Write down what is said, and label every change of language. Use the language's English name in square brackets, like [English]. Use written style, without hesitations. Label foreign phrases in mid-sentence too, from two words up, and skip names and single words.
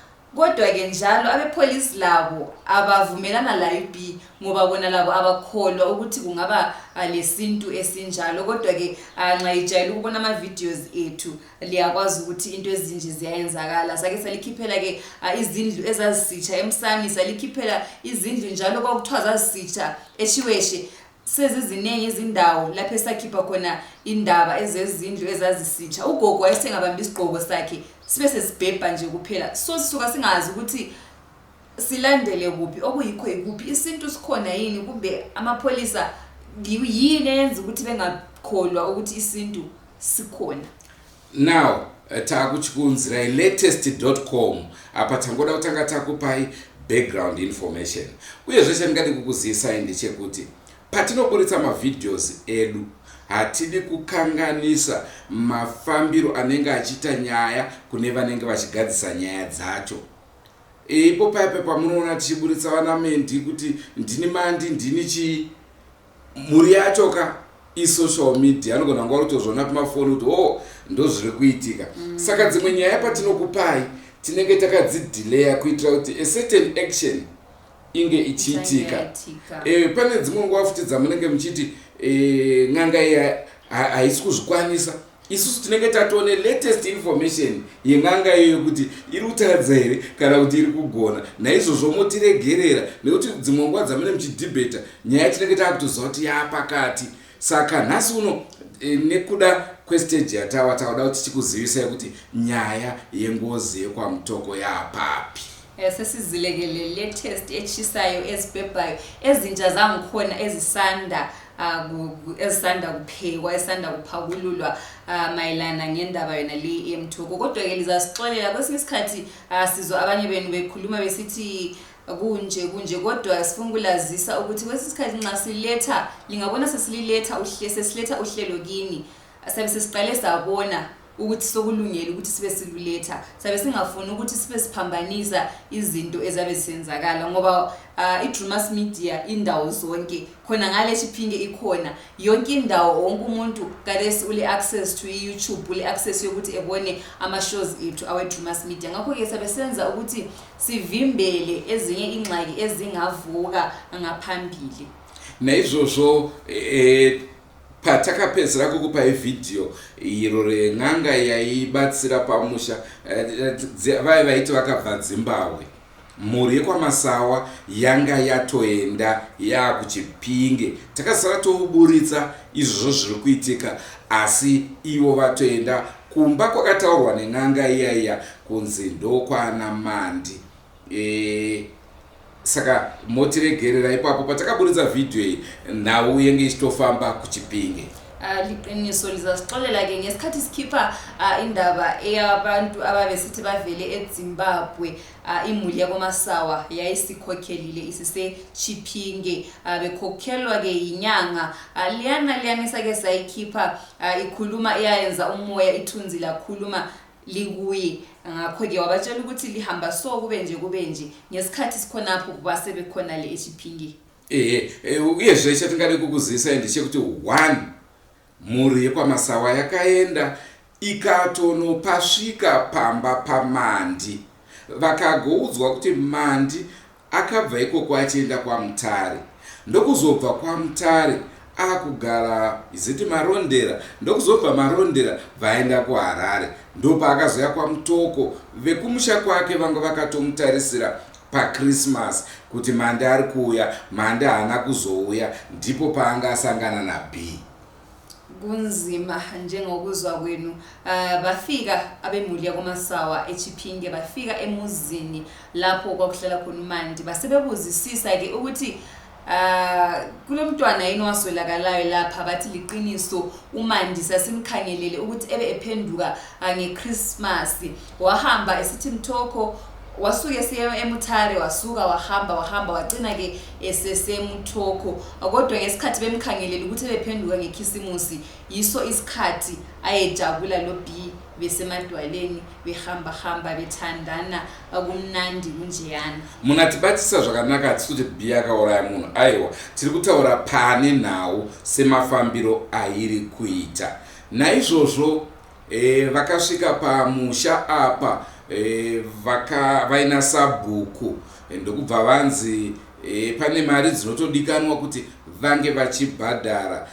[North Ndebele] Kodwa ke njalo abepolice labo abavumelana la iB ngoba bona labo abakholwa ukuthi kungaba lesintu esinjalo. Kodwa ke nxa ijayele ukubona ama videos ethu liyakwazi ukuthi into ezinje ziyayenzakala. Sake salikhiphela ke izindlu ezazisitsha emsami, salikhiphela izindlu njalo kwakuthiwa zazisitsha eChiweshe. Sezizinengi izindawo lapho esakhipha khona indaba ezezindlu ezazisitsha. Ugogo wayesengabamba isigqoko sakhe sibe sesibhebha nje kuphela. So sisuka singazi ukuthi silandele kuphi, okuyikho ikuphi, isintu sikhona yini, kumbe amapolisa yini eyenza ukuthi bengakholwa ukuthi isintu sikhona. [Shona] Now takuchikunzira latest.com apa tangoda kutanga takupai [English] background information. [Shona] Uye zveshe ndingadi kukuzisa ndechekuti patinoburitsa mavideos edu hatidi kukanganisa mafambiro anenge achita nyaya kune vanenge vachigadzisa nyaya dzacho. Ipo paipe pamunoona tichiburitsa vanamendi kuti ndini mandi ndini chi muri yacho ka [English] social media [Shona] anogona nguva kutozviona pamafoni kuti ndozviri kuitika. Saka dzimwe nyaya patinokupai tinenge takadzidelaya kuitira kuti [English] a certain action [Shona] inge ichiitika. Pane dzimwe nguva futi dzamunenge muchiti n'anga haisi kuzvikwanisa. Isusu tinenge tatoone [English] latest information [Shona] yen'anga iyo kuti iri kutadza here kana kuti iri kugona. Naizvozvo motiregerera nekuti dzimwe nguva dzamune muchidhibheta nyaya tinenge takutoziva kuti yapakati. Saka nhasi uno nekuda kwestage yatawa tauda kuti tichikuzivisai kuti nyaya yengozi yekwaMutoko yapapi. [North Ndebele] Sesizilekele latest echisayo ezibhebhayo ezintsha zangikhona ezisanda kuphekwa esanda kuphakululwa mayelana ngendaba yona le eMutoko. Kodwa ke lizasixolela kwesinye isikhathi sizwa abanye benu bekhuluma besithi kunje kodwa sifuna ukulazisa ukuthi kwesinye isikhathi nxa siletha lingabona sesiletha uhlelo kini sabe sesiqale sabona ukuthi sokulungela ukuthi sibe siluletha, sabe singafuni ukuthi sibe siphambanisa izinto ezabe zisenzakala ngoba iDrewmas media indawo zonke khona ngale CHIPINGE ikhona yonke indawo, wonke umuntu kadesi ule [English] access to YouTube, [North Ndebele] ule access yokuthi ebone ama shows ethu awe Drewmas media. Ngakho ke sabe senza ukuthi sivimbele ezinye ingxaki ezingavuka ngaphambili. [Shona] Naizvozvo patakapedzera kukupa video iro ren'anga yaibatsira pamusha vai vaiti vakabva Zimbabwe. Mhuri yekwaMasawa yanga yatoenda yakuCHIPINGE. Takasara touburitsa izvozvo zviri kuitika, asi ivo vatoenda kumba kwakataurwa nen'anga iyaiya kunzi ndokwana Mandi. Saka motiregerera ipapo patakaburitsa video iyi nhau yenge ichitofamba kuCHIPINGE. [North Ndebele] Liqiniso lizasixolela ke ngesikhathi sikhipha indaba eyabantu ababesithi bavele eZimbabwe. Imuli yakwaMasawa yayisikhokhelile isise CHIPINGE, bekhokhelwa ke inyanga liyana sake sayikhipha ikhuluma iyayenza umoya ithunzi lakhuluma likuye. Ngakho ke wabatshela ukuthi lihamba so kube nje ngesikhathi sikhonapho base bekhona le eCHIPINGE. [Shona] Uye zveshe tingade kukuzisa ndechekuti 1 mhuri yekwaMasawa yakaenda ikatonopasvika pamba paMandi, vakagoudzwa kuti Mandi akabva ikoko achienda kwaMutare, ndokuzobva kwaMutare akugara iziti Marondera, ndokuzobva Marondera vaenda kuHarare, ndopaakazoya kwaMutoko. Vekumusha kwake vanga vakatomutarisira paChristmas kuti Mandi ari kuuya, Mandi haana kuzouya, ndipo paanga asangana naB. [North Ndebele] Kunzima njengokuzwa kwenu. Bafika abemuli yakwaMasawa eCHIPINGE, bafika emuzini lapho kwakuhlala khona uMandi, basebebuzisisa ke ukuthi kulomntwana yini waswelakalayo lapha. Bathi liqiniso uMandi sasimkhangelele ukuthi ebe ephenduka ngeChristmas, wahamba esithi Mutoko, wasuka esiya eMutare, wasuka wahamba wagcina ke esesemutoko. Kodwa ngesikhathi bemkhangelele ukuthi bephenduka ngekhisimusi, yiso isikhathi ayejabula lo B besemadwaleni behamba bethandana akumnandi kunjeyana. [Shona] Munatibatisa zvakanaka kuti B akauraya munhu. Aiwa, tiri kutaura pane nhau semafambiro airi kuita. Naizvozvo vakasvika pamusha apa vaina sabhuku ndokubva vanzi pane mari dzinotodikanwa kuti vange vachibhadhara.